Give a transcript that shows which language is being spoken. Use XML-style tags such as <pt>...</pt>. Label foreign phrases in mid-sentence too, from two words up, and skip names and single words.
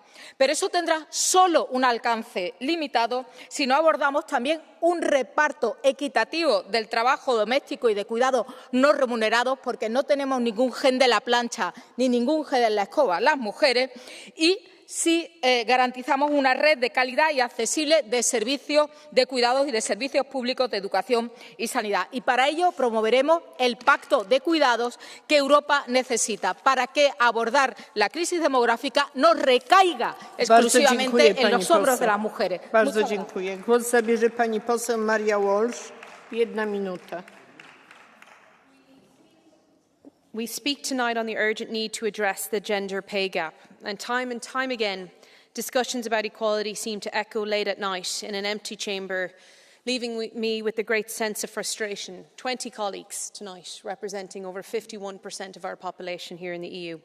<es>Pero eso tendrá solo un alcance limitado si no abordamos también un reparto equitativo del trabajo doméstico y de cuidado no remunerados, porque no tenemos ningún gen de la plancha ni ningún gen de la escoba las mujeres, y si garantizamos una red de calidad y accesible de servicios de cuidados y de servicios públicos de educación y sanidad. Y para ello promoveremos el pacto de cuidados que Europa necesita para que abordar la crisis demográfica no recaiga exclusivamente en los hombros de las mujeres.</es> <pl>Bardzo dziękuję. Głos zabierze pani poseł Maria Walsh. 1 minuta.</pl> <en>We speak tonight on the urgent need to address the gender pay gap, and time again, discussions about equality seem to echo late at night in an empty chamber, leaving me with a great sense of frustration. 20 colleagues tonight, representing over 51% of our population here in the EU.</en>